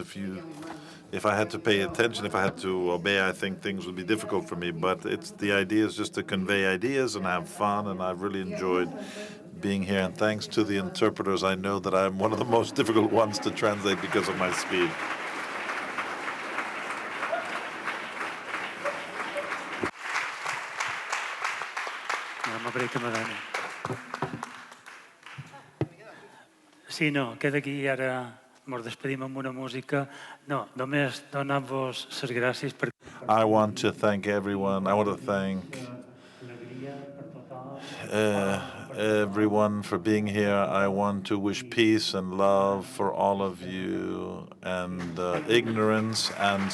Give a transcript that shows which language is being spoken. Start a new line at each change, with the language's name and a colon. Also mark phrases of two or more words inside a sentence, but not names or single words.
English: If I had to pay attention, if I had to obey, I think things would be difficult for me. But the idea is just to convey ideas and have fun, and I've really enjoyed being here. And thanks to the interpreters, I know that I'm one of the most difficult ones to translate because of my speed.
Catalan: Sí, no, queda aquí i ara ens despedim amb una música. No, només donar-vos les gràcies per...
English: I want to thank everyone. I want to thank everyone for being here. I want to wish peace and love for all of you, and ignorance and